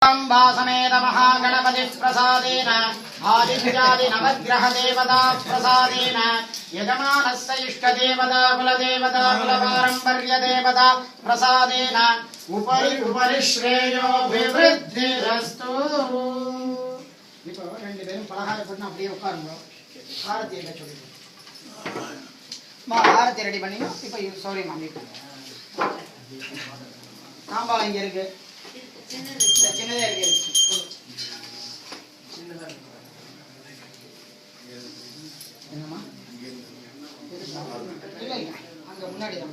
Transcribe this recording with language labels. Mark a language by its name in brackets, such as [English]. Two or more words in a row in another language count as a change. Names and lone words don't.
[Sanskrit] समेत महागणपति प्रसादेन आदित्यादि नवग्रह देवता प्रसादेन यजमानस्य इष्टदेवता कुलदेवता कुलपारंपर्य देवता प्रसादेन उपरि उपरि श्रेयोभिवृद्धिरस्तु। [Tamil] இப்போ ரெண்டு பேரும் பலகாரம் பண்ணி அப்படியே உட்காருங்க. ஆரத்தி என்ன சொல்லுங்க. ஆரத்தி ரெடி பண்ணீங்க. இப்போ சௌரியமா மீட் தாம்பாளம் இங்க இருக்கு. சின்னதே இருக்கு. என்னமா இல்ல இல்ல அங்க முன்னாடி தான்.